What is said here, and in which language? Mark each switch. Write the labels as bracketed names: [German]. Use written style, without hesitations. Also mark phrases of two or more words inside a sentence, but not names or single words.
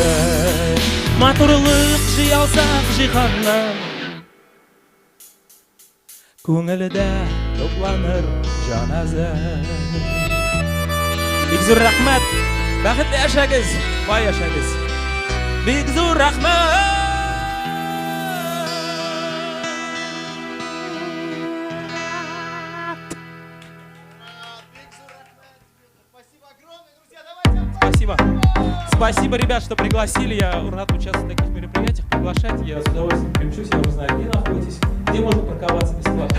[Tatar] Матурлык җыялсак җиһаннан, күңелдә тупланыр җаназа. Бик зур рәхмәт. Бәхетле яшәгез, бай яшәгез. Бик зур рәхмәт. [Russian] Спасибо. Спасибо, ребят, что пригласили. Я рад участвовать в таких мероприятиях. Приглашайте, я с удовольствием примчусь. Я узнаю, где находитесь, где можно парковаться бесплатно.